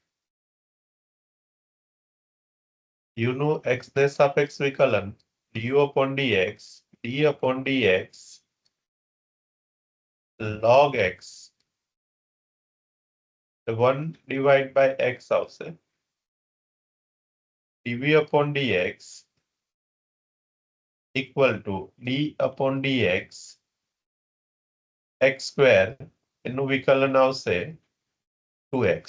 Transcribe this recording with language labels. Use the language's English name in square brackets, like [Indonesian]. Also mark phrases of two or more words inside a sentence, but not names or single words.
[English] u [Gujarati] નું x ને સાપેક્ષ વિકલન [English] du upon dx d upon dx log x 1 divided by x આવશે. dv upon dx equal to d upon dx x square [Gujarati] એનું વિકલન આવશે [English] 2x.